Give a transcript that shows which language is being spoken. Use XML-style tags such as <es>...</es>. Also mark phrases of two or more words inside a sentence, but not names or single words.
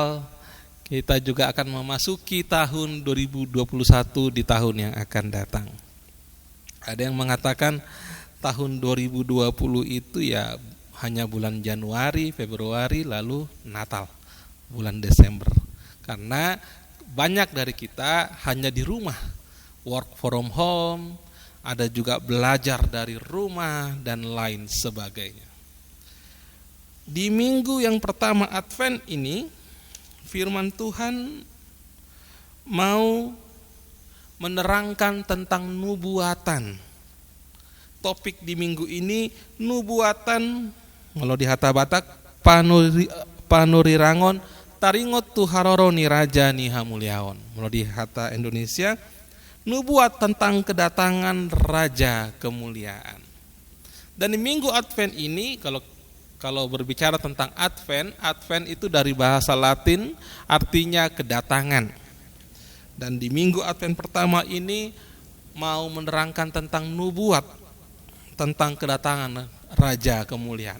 <id>Kita juga akan memasuki tahun 2021 di tahun yang akan datang. Ada yang mengatakan tahun 2020 itu ya hanya bulan Januari, Februari, lalu Natal bulan Desember. Karena banyak dari kita hanya di rumah,</id> <en>work from home,</en> <id>ada juga belajar dari rumah dan lain sebagainya. Di minggu yang pertama Advent ini, firman Tuhan mau menerangkan tentang nubuatan. Topik di minggu ini nubuatan, kalau di Hata Batak</id> <bbc>panurirangon taringot tuharoroni raja ni hamuliaon.</bbc> <id>Kalau di Hata Indonesia, nubuat tentang kedatangan Raja kemuliaan. Dan di minggu Advent ini, kalau berbicara tentang Advent itu dari bahasa Latin artinya kedatangan. Dan di minggu Advent pertama ini mau menerangkan tentang nubuat, tentang kedatangan Raja kemuliaan.</id>